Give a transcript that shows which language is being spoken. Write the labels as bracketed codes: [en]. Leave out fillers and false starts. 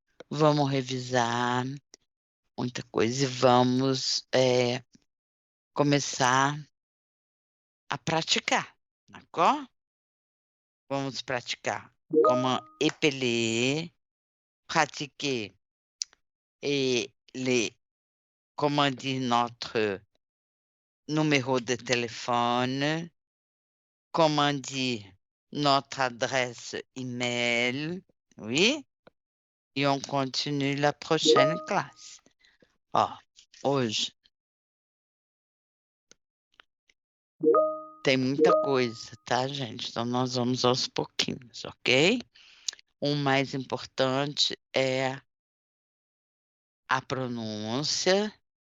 [pt] Vamos revisar muita coisa e vamos começar a praticar, d'accord? Vamos praticar [fr] comment épeler, pratiquer et comment dire notre numéro de téléphone, comment dire notre adresse email, oui? E on continue la prochaine classe. [pt] Hoje tem muita coisa, tá, gente? Então, nós vamos aos pouquinhos, ok? O mais importante é a pronúncia